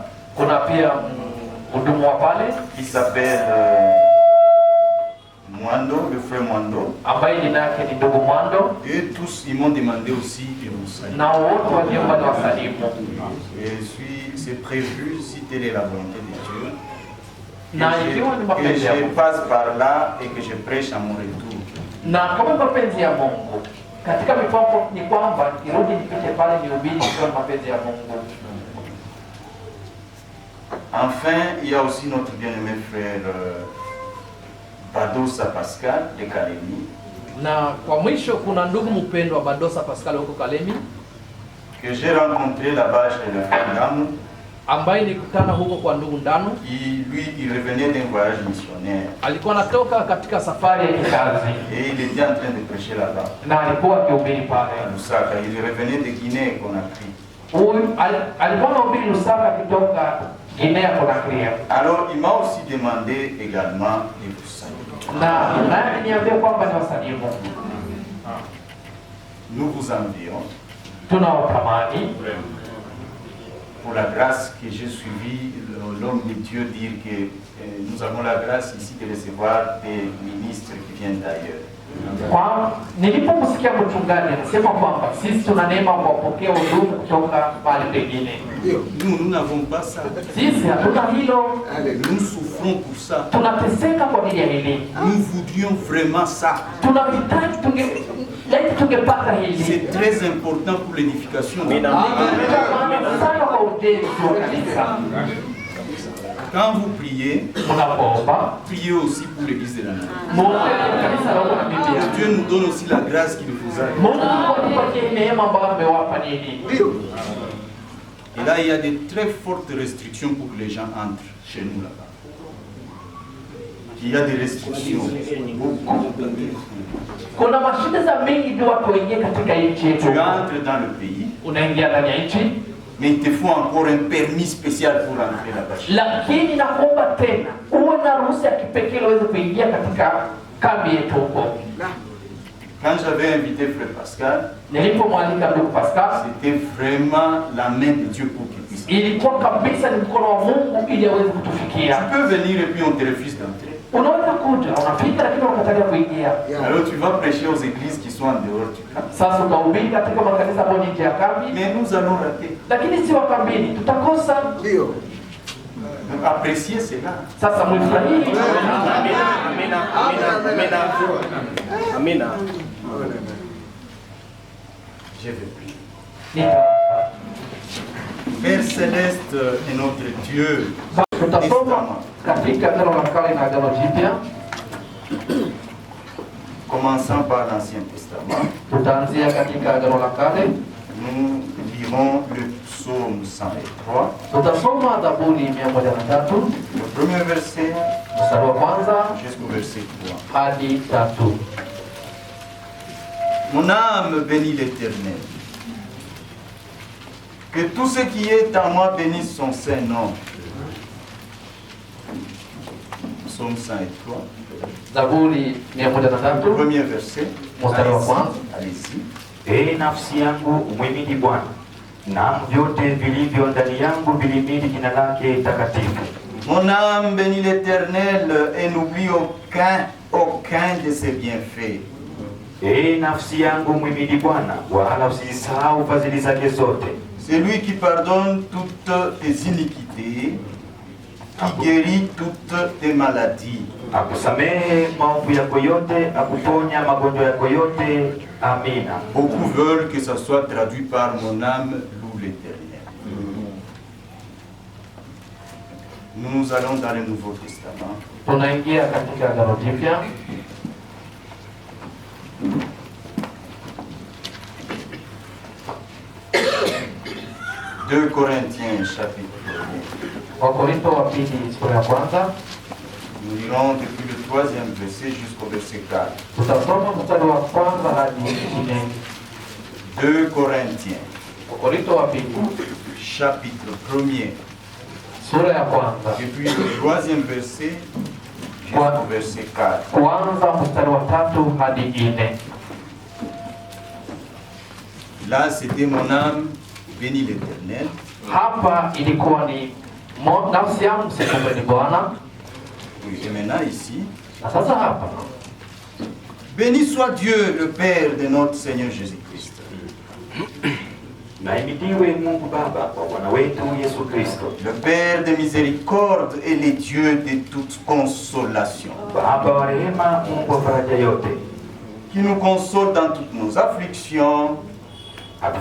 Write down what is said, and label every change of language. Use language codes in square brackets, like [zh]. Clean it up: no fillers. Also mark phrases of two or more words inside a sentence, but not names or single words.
[sw] Kuna pia mhudumu wa pale [fr] qui s'appelle Mwando, le frère Mwando. [sw] ambaye jina yake ni ndugu Mwando, [fr] Et tous, ils m'ont demandé aussi de vous saluer. [sw] na wote waliomba niwasalimu. [fr] C'est prévu, si telle est la volonté de Dieu, [sw] Na ikiwa ni [fr] que [sw] mapenzi ya [fr] je [sw] Mungu, [fr] passe par là et que je prêche à mon retour. [sw] na kama mapenzi ya Mungu katika mipango ni kwamba nirudi nipite pale nihubiri ikiwa ni mapenzi ya Mungu. [fr] Enfin, il y a aussi notre bien-aimé frère Badosa Pascal de Kalemi. [sw] Na kwa mwisho kuna ndugu mpendwa Badosa Pascal huko Kalemi [fr] que j'ai rencontré là-bas chez le frère Ndamou. [sw] ambaye nilikutana huko kwa ndugu Ndanu. [fr] Il revenait d'un voyage missionnaire. [sw] Alikuwa anatoka katika safari ya kikazi [fr] Et il était en train de prêcher là-bas. [sw] na alikuwa akihubiri pale Lusaka, [fr] il revenait de Guinée Conakry. [sw] huyu alikuwa anahubiri Lusaka akitoka Guinea Conakry. [fr] Alors il m'a aussi demandé également de vous saluer. [sw] Na naye niambia kwamba ni wasalimu. [fr] Nous vous envions [sw] Tunawatamani [fr] pour la grâce que j'ai suivi l'homme de Dieu dire que nous avons la grâce ici de recevoir des ministres qui viennent d'ailleurs. [sw] kwa nilipomsikia mchungaji anasema kwamba sisi tuna neema kwa kupokea huduma kutoka mahali pengine. [fr] Nous n'avons pas ça. [sw] Sisi hatuna hilo, [fr] Nous souffrons pour ça. [sw] tunateseka kwa ajili ya hili. [fr] Nous voudrions vraiment ça. [sw] Tunahitaji tungepata hili. [fr] C'est très important pour l'édification. [sw] Sana kwa ujenzi wa kanisa. [fr] Quand vous priez, [sw] Mnapoomba [fr] priez aussi pour l'église de la Nation. [sw] muombe kanisa la Biblia. [fr] Dieu nous donne aussi la grâce qu'il vous a. [sw] Mungu atupatie neema ambayo amewapa nini. [fr] Et là, il y a de très fortes restrictions pour que les gens entrent chez nous là-bas. Il y a des restrictions. [sw] Kuna mashida za mengi ndio watu waingie katika nchi yetu. [fr] Tu entres dans le pays, [sw] Unaingia ndani ya nchi, [fr] mais il te faut encore un permis spécial pour entrer là-bas. [sw] lakini nakuomba tena uwe na ruhusa ya kipekee ili uweze kuingia katika kambi yetu huko. [fr] Quand j'avais invité Frère Pascal, [sw] Nilipomwalika ndugu Pascal, [fr] c'était vraiment la main de Dieu pour qu'il puisse. [sw] ilikuwa kabisa ni mkono wa Mungu ili aweze [fr] Tu [sw] kutufikia. [fr] peux venir et puis on te refuse d'entrer. [sw] Unaweza kuja, unafika lakini unakatalia kuingia. [fr] Alors tu vas prêcher aux églises qui sont en dehors du camp. [sw] Sasa utahubiri katika makanisa ambayo ni nje ya kambi, [fr] Mais nous allons rater. [sw] lakini si wa kambini, tutakosa. [fr] Donc appréciez cela. [sw] Sasa mwifurahii. Amina. [fr] Je vais prier. [sw] Nita [fr] Père Céleste est notre Dieu. [sw] tutasoma katika Agano la Kale na Agano Jipya. [fr] Commençant par l'Ancien Testament, [sw] Tutaanzia katika Agano la Kale. [fr] nous lirons le psaume 103, [sw] Tutasoma Zaburi 103 [fr] le premier verset [sw] mstari wa kwanza [fr] jusqu'au verset 3. [sw] hadi 3. [fr] Mon âme bénit l'Éternel. Que tout ce qui est en moi bénisse son saint nom. Psaume 103, [sw] Zaburi 103 [fr] premier verset. [sw] mstari wa kwanza. [fr] Allez-y. [sw] Ee nafsi yangu umhimidi Bwana, na vyote vilivyo ndani yangu vilimidi jina lake takatifu. [fr] Mon âme bénit l'Éternel et n'oublie aucun de ses bienfaits. [sw] Ee nafsi yangu umhimidi Bwana, wala usisahau fadhili zake zote. [fr] C'est lui qui pardonne toutes tes iniquités, qui guérit toutes tes maladies. [sw] Akusamehe maovu yako yote, akuponya magonjwa yako yote. Amina. [fr] Beaucoup veulent que ça soit traduit par mon âme loue l'Éternel. Nous allons dans le Nouveau Testament. [sw] Tunaingia katika Agano Jipya. [fr] Deux Corinthiens chapitre 1. [sw] Wakorintho wa pili sura ya kwanza. [fr] Nous lirons depuis le 3e verset jusqu'au verset 4. [sw] Tutasoma mstari wa kwanza hadi 4. [fr] 2 Corinthiens [sw] Wakorintho wa pili [fr] chapitre 1er [sw] sura ya kwanza [fr] depuis le 3e verset jusqu'au verset 4. [sw] kuanza mstari wa 3 hadi 4. [fr] Là, c'était mon âme, bénis l'Éternel. [sw] Hapa ilikuwa ni nafsi yangu sikumeni Bwana. [fr] Oui, et maintenant ici, [sw] Na sasa hapa [fr] béni soit Dieu, le Père de notre Seigneur Jésus-Christ. [sw] Na ahimidiwe Mungu Baba wa Bwana wetu Yesu Kristo, [fr] Le Père de miséricorde et le Dieu de toute consolation, [sw] Baba wa rehema, Mungu wa faraja yote, [fr] qui nous console dans toutes nos afflictions,